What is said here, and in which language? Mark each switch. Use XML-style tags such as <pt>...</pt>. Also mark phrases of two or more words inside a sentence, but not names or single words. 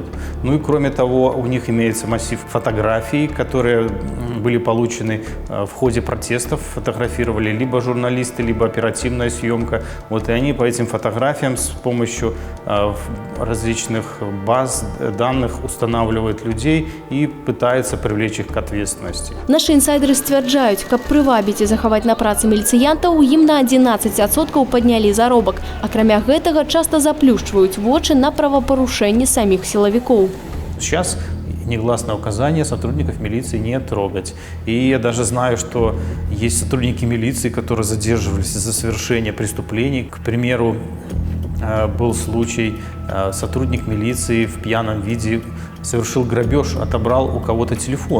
<ru>Ну и кроме того, у них имеется массив фотографий, которые были получены в ходе протестов, фотографировали либо журналисты, либо оперативная съемка. Вот и они по этим фотографиям с помощью различных баз данных устанавливают людей и пытаются привлечь их к ответственности.</ru> <be>Наши инсайдеры сцвярджаюць, каб прывабіць і захаваць на працы міліцыянтаў, ім на 11% паднялі заробак. Акрамя гэтага, часта заплюшчваюць вочы на правапарушэнні саміх сілавікоў.</be> <ru>Сейчас негласное указание сотрудников милиции не трогать. И я даже знаю, что есть сотрудники милиции, которые задерживались за совершение преступлений. К примеру, был случай, сотрудник милиции в пьяном виде совершил грабеж, отобрал у кого-то телефон.</ru>